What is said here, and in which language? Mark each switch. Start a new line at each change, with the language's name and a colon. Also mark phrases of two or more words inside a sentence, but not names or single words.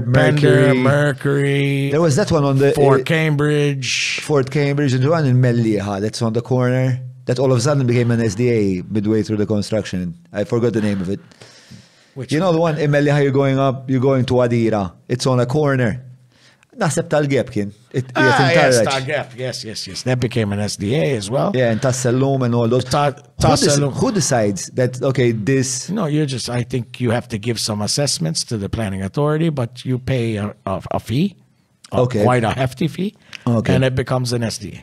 English: Mercury. There was that one on the Fort Cambridge, and the one in l-ahhar. That's on the corner. that all of a sudden became an SDA midway through the construction. I forgot the name of it. Which You know the one in Melliħa you're going to Adira. It's on a corner.
Maltese: Naħseb tal-gap kien.
English: Yes,
Maltese: tal-gap. Yes.
English: That became an SDA as well. Yeah, and Tassellum and all those. Who decides that, okay, this... No, I think you have to give some assessments to the planning authority, but you pay a fee, quite a hefty fee, and it becomes an SDA.